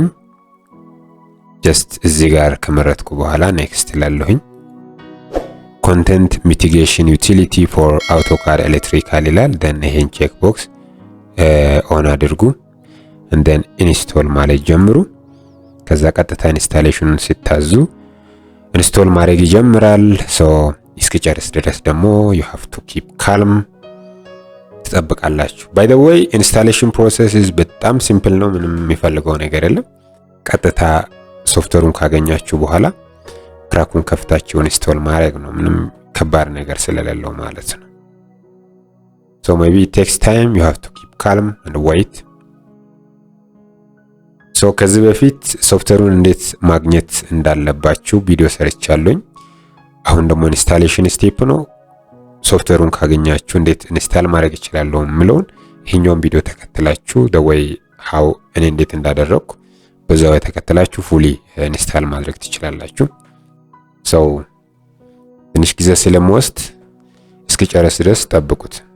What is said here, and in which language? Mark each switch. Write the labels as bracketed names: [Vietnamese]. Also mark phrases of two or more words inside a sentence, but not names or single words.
[Amharic] ጀስት እዚህ ጋር ከመረጥኩ በኋላ ኔክስት ላለሁኝ። ኮንቴንት ሚቲጌሽን ዩቲሊቲ ፎር አውቶካድ ኤሌክትሪካል ይላል። ደን ይሄን [English] check box on [Amharic] አድርጉ። እንደን ኢንስቶል ማለት ጀምሩ። ከዛ ቀጥታ ኢንስታሌሽኑን ሲታዙ ኢንስቶል ማድረግ ይጀምራል። እስኪጨርስ ድረስ ደግሞ [English] you have to keep calm [Amharic] ትጠብቃላችሁ። [English] by the way installation process [Amharic] በጣም ሲምፕል ነው። ምንም የሚፈልገው ነገር የለም። ቀጥታ ሶፍትዌሩን ካገኛችሁ በኋላ ክራኩን ከፍታችሁ ኢንስቶል ማድረግ ነው። ምንም ከባድ ነገር ስለሌለው ማለት ነው። [English] maybe it takes time, you have to keep calm and wait. [Amharic] ከዚህ በፊት ሶፍትዌሩን እንዴት ማግኘት እንዳለባችሁ ቪዲዮ ሰርቻለሁኝ። አሁን ደግሞ [English] installation step [Amharic] ነው። ሶፍትዌሩን ካገኛችሁ እንዴት ኢንስታል ማድረግ ይችላልው ምለውን ይሄኛውን ቪዲዮ ተከትላችሁ [English] the way how [Amharic] እኔ እንዴት እንዳደረኩ በዛው ተከትላችሁ [English] fully install [Amharic] ማድረግ ትችላላችሁ። ትንሽ ጊዜ ስለሚወስድ እስኪጨርስ ድረስ ጠብቁት።